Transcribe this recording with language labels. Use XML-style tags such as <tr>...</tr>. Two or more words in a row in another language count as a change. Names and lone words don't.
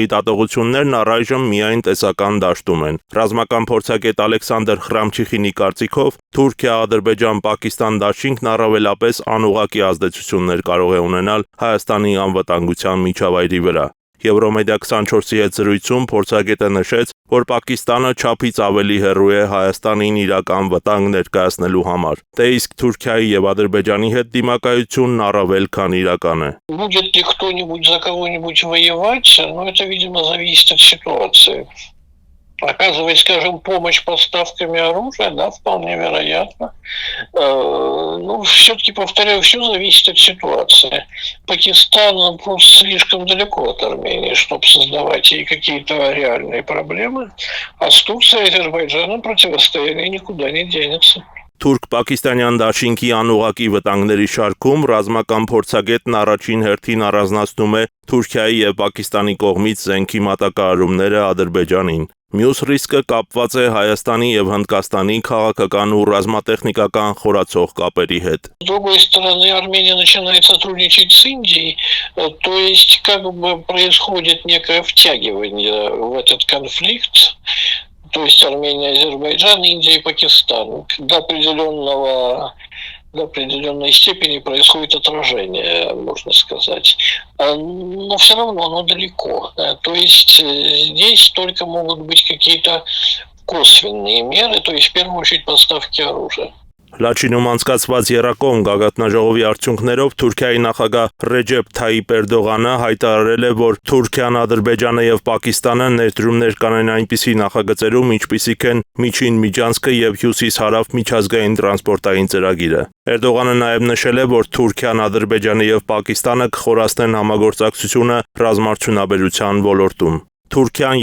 <hy>դատողություններն առայժմ միայն տեսական դաշտում են։ Ռազմական փորձագետ Ալեքսանդր Խրամչիխինի կարծիքով Թուրքիա-Ադրբեջան-Պակիստան դաշինքն առավելապես անուղղակի ազդեցություններ կարող է ունենալ Հայաստանի անվտանգության միջավայրի վրա։ Եվրոմեդիա 24-ի հետ զրույցում փորձագետը նշեց, որ Պակիստանը չափից ավելի հեռու է Հայաստանին իրական վտանգ ներկայացնելու համար։ Դե իսկ Թուրքիայի եւ Ադրբեջանի հետ դիմակայությունն առավել քան իրական է։</hy> <ru>Будет ли кто-нибудь за кого-нибудь воевать, но это, видимо, зависит от ситуации. Оказывать, скажем, помощь поставками оружия, да, вполне вероятно. Ну, все-таки, повторяю, все зависит от ситуации. Пакистан просто слишком далеко от Армении, чтобы создавать ей какие-то реальные проблемы. А с Турцией и Азербайджаном противостояние никуда не денется.</ru> <hy>Թուրք-պակիստանյան դաշինքի անուղղակի վտանգների շարքում ռազմական փորձագետն առաջին հերթին առանձնացնում է Թուրքիայի եւ Պակիստանի կողմից զենքի մատակարարումները Ադրբեջանին։ Մյուս ռիսկը կապված է Հայաստանի եւ Հնդկաստանի քաղաքական ու ռազմատեխնիկական խորացող կապերի հետ։</hy> <ru>С другой стороны, Армения начинает сотрудничать с Индией, то есть как бы происходит некое втягивание в этот конфликт. То есть Армения, Азербайджан, Индия и Пакистан. До определенной степени происходит отражение, можно сказать. Но все равно оно далеко. То есть здесь только могут быть какие-то косвенные меры, то есть в первую очередь поставки оружия.</ru> <hy>Լաչինում անցկացված եռակողմ գագաթնաժողովի արդյունքներով Թուրքիայի նախագահ Ռեջեփ Թայիպ Էրդողանը հայտարարել է, որ Թուրքիան, Ադրբեջանը եւ Պակիստանը ներդրումներ կանեն այնպիսի նախագծերում, ինչպիսիք են Միջին Միջանցքը եւ Հյուսիս-Հարավ միջազգային տրանսպորտային ծրագիրը։ Էրդողանը նաեւ նշել է, որ Թուրքիան, Ադրբեջանը եւ Պակիստանը կխորացնեն համագործակցությունը ռազմաարդյունաբերության ոլորտում։ Թուրքիան</hy>